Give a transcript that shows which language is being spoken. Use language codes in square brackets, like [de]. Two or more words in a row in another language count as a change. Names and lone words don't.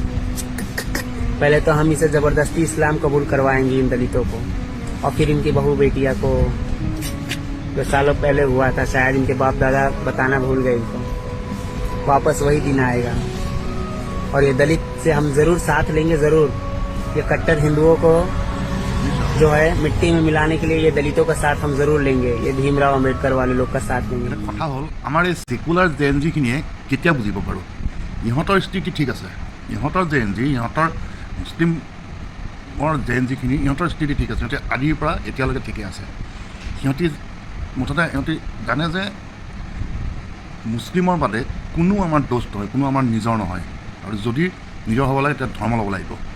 [hi] पहले तो हम इसे ज़बरदस्ती इस्लाम कबूल करवाएंगे इन दलितों को, और फिर इनकी बहू बेटिया को, जो सालों पहले हुआ था, शायद इनके बाप दादा बताना भूल गए इनको, वापस वही दिन आएगा। और ये दलित से हम ज़रूर साथ लेंगे, ज़रूर। ये कट्टर हिंदुओं को जो है मिट्टी में मिलाने के लिए ये दलितों का साथ हम ज़रूर लेंगे। ये भीमराव अम्बेडकर वाले लोग का साथ लेंगे। [as] কথা হ'ল, আমাৰ এই ছেকুলাৰ জেএনজিখিনিয়ে কেতিয়া বুজিব বাৰু? ইহঁতৰ স্থিতি ঠিক আছে, ইহঁতৰ জেএনজি, ইহঁতৰ মুছলিমৰ জেএনজিখিনি, ইহঁতৰ স্থিতি ঠিক আছে, সিহঁতে আদিৰ পৰা এতিয়ালৈকে ঠিকে আছে। সিহঁতি মুঠতে সিহঁতি জানে যে মুছলিমৰ বাদে কোনো আমাৰ দোষ নহয়, কোনো আমাৰ নিজৰ নহয়, আৰু যদি নিজৰ হ'ব লাগে তেতিয়া ধৰ্ম ল'ব লাগিব।